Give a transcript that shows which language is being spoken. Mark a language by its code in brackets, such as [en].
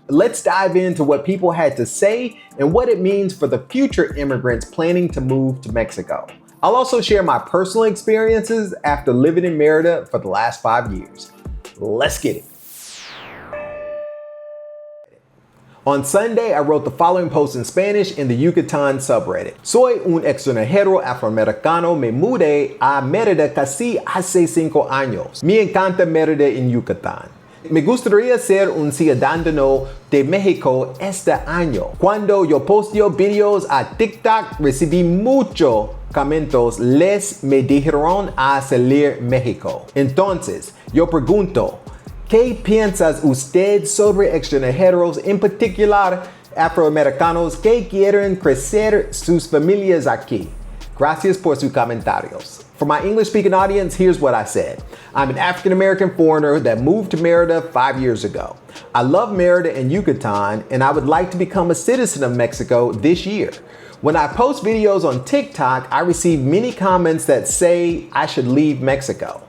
[en] Let's dive into what people had to say and what it means for the future immigrants planning to move to Mexico. I'll also share my personal experiences after living in Merida for the last 5 years. Let's get it. On Sunday, I wrote the following post in Spanish in the Yucatan subreddit. [es] Soy un extranjero afroamericano, me mudé a Merida casi hace 5 años. Me encanta Merida en Yucatán. Me gustaría ser un ciudadano de México este año. Cuando yo posteo videos a TikTok, recibí muchos comentarios. Les me dijeron a salir México. Entonces, yo pregunto, ¿qué piensas usted sobre extranjeros, en particular afroamericanos que quieren crecer sus familias aquí? Gracias por sus comentarios. [en] For my English-speaking audience, here's what I said. I'm an African-American foreigner that moved to Merida 5 years ago. I love Merida and Yucatan, and I would like to become a citizen of Mexico this year. When I post videos on TikTok, I receive many comments that say I should leave Mexico.